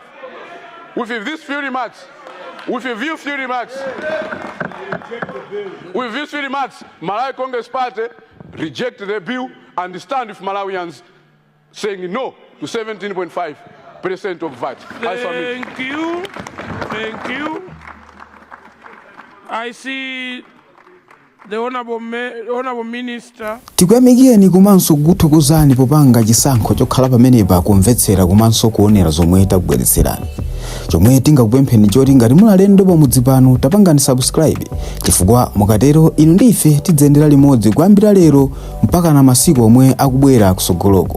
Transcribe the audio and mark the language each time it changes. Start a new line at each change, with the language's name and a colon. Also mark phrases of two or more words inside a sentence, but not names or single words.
English: With these few remarks, Malawi Congress Party reject the bill and stand with Malawians saying no to 17.5% of VAT. Thank you. I see the Honorable Minister.
Nyanja: tikuyamikeni komanso kuthokozani popanga chisankho chokhala pamenepa kumvetsera komanso kuonera zomwe takubweretserani. Chomwe tingakupempheni choti ngati muli alendo pamudzi pano tapangani subscribe, chifukwa mukatero inu ndi ife tidzayendera limodzi kuyambira lero mpaka na masiku omwe akubwera kusogoloko.